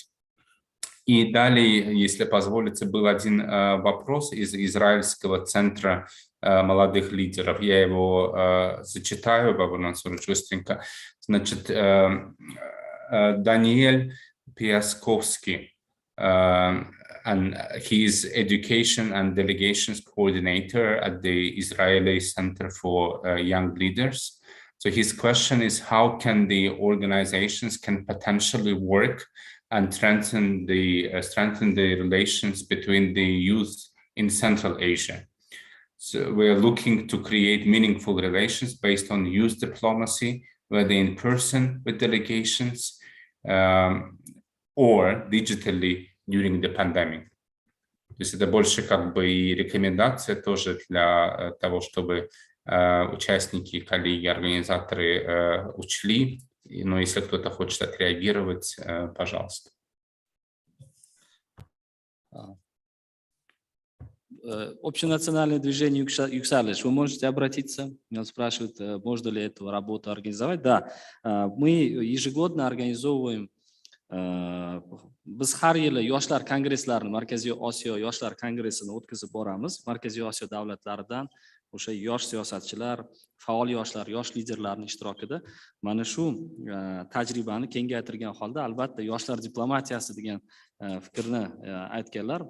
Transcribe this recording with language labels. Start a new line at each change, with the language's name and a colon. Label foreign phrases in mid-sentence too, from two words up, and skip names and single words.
Russian: И далее, если позволите, был один вопрос из Израильского центра молодых лидеров. Я его зачитаю, Бабур Мансурович, быстренько. Значит, Даниэль Пиасковский,
English: and he is Education and Delegations Coordinator at the Israeli Center for Young Leaders. So his question is, how can the organizations can potentially work and strengthen the relations between the youth in Central Asia? So we're looking to create meaningful relations based on youth diplomacy, whether in person with delegations or digitally during the pandemic.
Russian: То есть это больше как бы и рекомендация тоже для того, чтобы участники, коллеги, организаторы учли. Но если кто-то хочет отреагировать, пожалуйста. Общенациональное движение «Юксалиш». Вы можете обратиться. Меня спрашивают, можно ли эту работу организовать. Да, мы ежегодно организовываем
Uzbek: biz har yili yoshlar kongresslarini Markaziy Osiyo yoshlar kongressini o'tkazib boramiz. Markaziy Osiyo davlatlaridan o'sha yosh siyosatchilar, faol yoshlar, yosh liderlarning ishtirokida mana shu tajribani kengaytirgan holda, albatta yoshlar diplomatiyasi degan fikrni aytganlar.